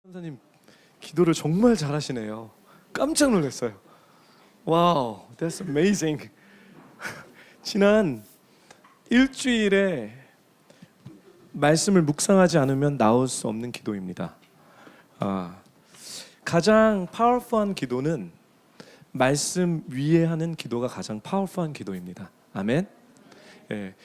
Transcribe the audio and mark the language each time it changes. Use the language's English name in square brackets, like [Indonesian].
[Korean] 선생님 기도를 정말 잘하시네요. 깜짝 놀랐어요. [English] 와우, that's amazing. [Korean] 지난 일주일에 말씀을 묵상하지 않으면 나올 수 없는 기도입니다. 가장 파워풀한 기도는 말씀 위에 하는 기도가 가장 파워풀한 기도입니다. 아멘. 예.